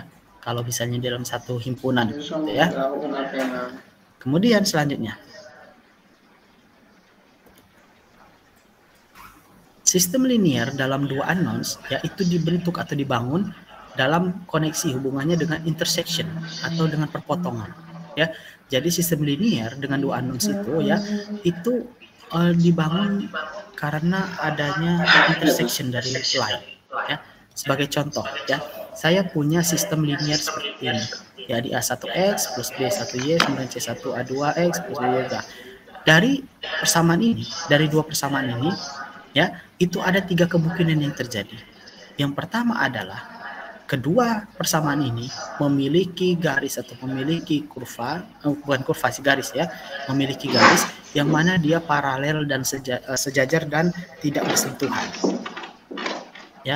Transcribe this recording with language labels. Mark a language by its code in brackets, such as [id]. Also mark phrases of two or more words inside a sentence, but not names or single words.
[id] Kalau misalnya dalam satu himpunan gitu ya. Kemudian selanjutnya, sistem linear dalam dua unknowns yaitu dibentuk atau dibangun dalam koneksi hubungannya dengan intersection atau dengan perpotongan ya. Jadi sistem linear dengan dua unknowns itu ya itu dibangun karena adanya intersection dari line ya. Sebagai contoh ya, saya punya sistem linear seperti ini ya, di A1X plus B1Y kemudian C1A2X plus B2. Dari persamaan ini, dari dua persamaan ini ya, itu ada 3 kemungkinan yang terjadi. Yang pertama adalah kedua persamaan ini memiliki garis atau memiliki kurva, bukan kurva sih, garis ya, memiliki garis yang mana dia paralel dan sejajar dan tidak bersentuhan ya.